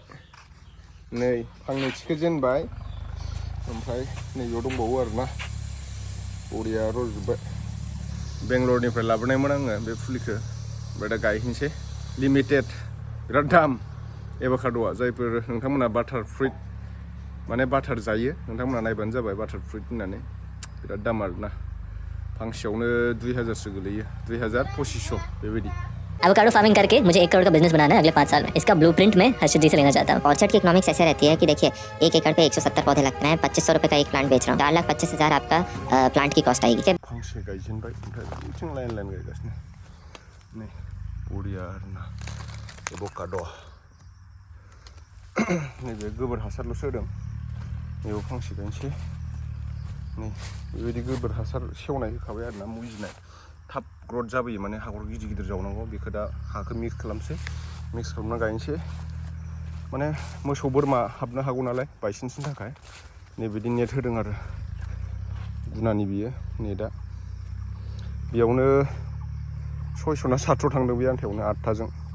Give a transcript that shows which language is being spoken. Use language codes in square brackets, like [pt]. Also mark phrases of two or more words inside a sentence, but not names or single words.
[brx] नै फांनै थिखोजेनबाय ओमफ्राय नैबेयाव दंबावो आरोना बरिया रज'जोब्बाय बेंगलरनिफ्राय लाबोनायमोन आङो बे फुलिखौ ओमफ्राय दा गायहैनोसै लिमिटेड बिराद दाम एभाकाड'आ जायफोर नोंथांमोना [en] butter fruit [brx] माने बाटार जायो नोंथांमोना नायबानो जाबाय [en] butter fruit [brx] होननानै बिराद दाम आरोना फांसेयावनो 2000सो गोलैयो 2000-2500 बेबायदि [hi] एवोकाडो फार्मिंग करके मुझे 1 करोड़ का बिजनेस बनाना है अगले 5 साल में। इसका ब्लूप्रिंट मैं हर्षित जी से लेना चाहता हूँ। ऑर्चर्ड की इकोनॉमिक्स ऐसे रहती है कि देखिए 1 एकड़ पे 170 पौधे लगते हैं, 2500 रुपए का एक प्लांट बेच रहा हूँ, 4,25,000 आपका प्लांट की कॉस्ट आएगी। [brx] फांसे गायजेनबाय ओमफ्राय बिथिं लाइन गायगासिनो नै बरिया आरोना एभोकाड' नैबे गोबोर हासारल'सो होदों बेयाव फांसे गायनोसै नै बेबायदि गोबोर हासार सेवनाय होखाबाय आरोना मुजिनाय थाब ग्रथ जाबोयो माने हाखर गिदिर जावनांगौ बेखौ दा हाखौ मिक्स खालामना गायनोसै माने मोसौ बोरमा हाबनो हागौ नालाय बायसान्सनि थाखाय नैबिदि नेट होदों आरो गुनानि बियो नेटआ बेयावनो 600 ना 700 थांदों बे आन्थायावनो 8थाजों